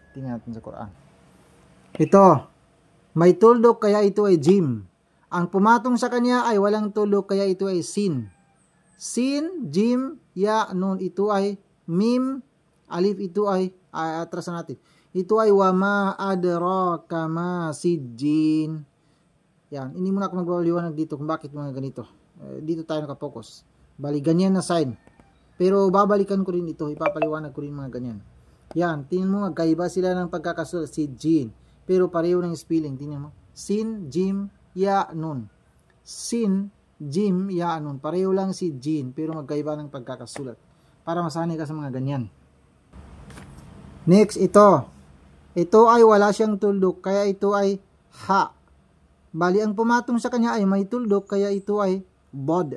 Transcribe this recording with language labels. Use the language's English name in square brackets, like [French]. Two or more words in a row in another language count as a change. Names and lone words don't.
[Filipino] Tingnan natin sa Quran. Ito. May tuldok kaya ito ay jim. Ang pumatong sa kanya ay walang tuldok kaya ito ay sin. [Arabic] سين جيم ياء نون. [Filipino] Ito ay mim, alif, ito ay, atrasan natin. Ito ay [Arabic] وما أدراك ما سجين. [Filipino] Yan, hindi muna ako magbaliwanag dito kung bakit mga ganito. Dito tayo nakapokus. Bali, ganyan na sign. Pero babalikan ko rin ito, ipapaliwanag ko rin mga ganyan. Yan, tingnan mo, magkaiba sila ng pagkakasulat, sijjin. Pero pareho ng spelling, tingnan mo. [Arabic] سين جيم ياء نون سين جيم ياء, nun. [Filipino] Pareho lang si jin, pero magkaiba ng pagkakasulat. Para masanay ka sa mga ganyan. Next, ito. Ito ay wala siyang tuldok, kaya ito ay ha. Bali, ang pumatong sa kanya ay may tuldok, kaya ito ay bod.